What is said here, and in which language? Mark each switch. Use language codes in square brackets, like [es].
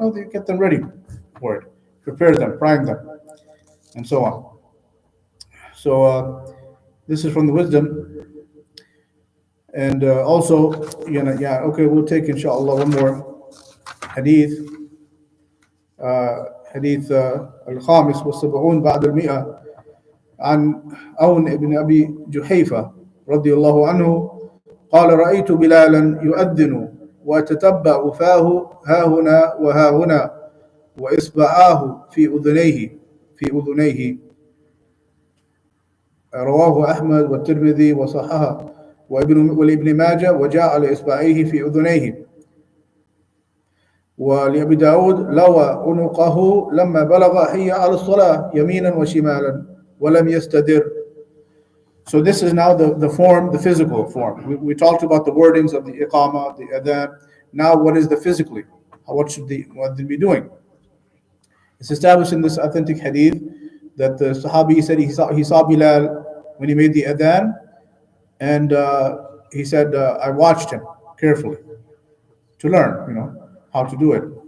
[en] No, they get them ready for it, prepare them, prime them, and so on. So this is from the wisdom. And also, yeah, okay, we'll take inshallah one more hadith. [ar] حديث الخامس والسبعون بعد المئة عن عون بن أبي جحيفة رضي الله عنه قال رأيت بلالا يؤذن وأتتبع فاه ها هنا وها هنا وإصبعاه في أذنيه رواه أحمد والترمذي وصححه ولابن ماجه وجعل إصبعيه في أذنيه ولأبي داود لوى عنقه لما بلغ حي على الصلاة يمينا وشمالا ولم يستدر. [en] So this is now the form, the physical form. We talked about the wordings of the iqama, the adhan. Now what is the physically? What should the muaddin be doing? It's established in this authentic hadith that the Sahabi said he saw Bilal when he made the adhan, and he said, I watched him carefully to learn, how to do it.